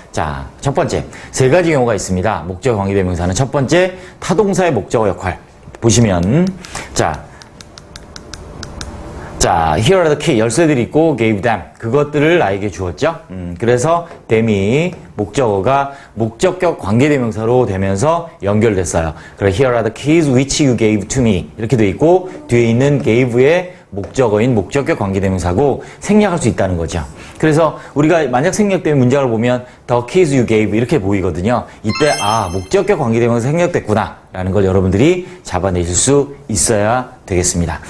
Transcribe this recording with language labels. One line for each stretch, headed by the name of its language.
Korean: 자, 첫 번째, 세 가지 경우가 있습니다. 목적 관계대명사는 첫 번째, 타동사의 목적어 역할. 보시면, 자, 자,
English: here are the key.
Korean: 열쇠들이 있고
English: gave them.
Korean: 그것들을 나에게 주었죠. 그래서 them이 목적어가 목적격 관계대명사로 되면서 연결됐어요.
English: 그래서 here are the keys which you gave to me.
Korean: 이렇게 돼 있고 뒤에 있는 gave의 목적어인 목적격 관계대명사고 생략할 수 있다는 거죠. 그래서 우리가 만약 생략된 문장을 보면 the keys you gave 이렇게 보이거든요. 이때 목적격 관계대명사 생략됐구나 라는 걸 여러분들이 잡아내실 수 있어야 되겠습니다.